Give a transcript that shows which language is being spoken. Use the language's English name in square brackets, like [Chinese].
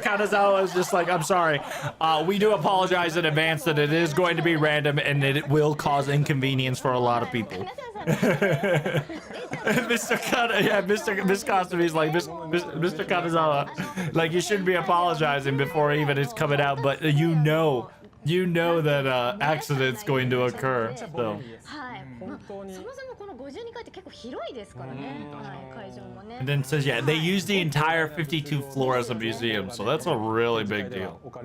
[English] Kanazawa is just like, I'm sorry. We do apologize in advance that it is going to be random and that it will cause inconvenience for a lot of people. Mr. Miss Costume's like, Mr. Kanazawa, like you shouldn't be apologizing before even it's coming out, but you know that accident's going to occur. So. [Japanese] はい。まあそもそもこの52階って結構広いですからね。はい、会場もね。 [English] And then it says, yeah, they use the entire 52 floor as a museum, so that's a really big deal.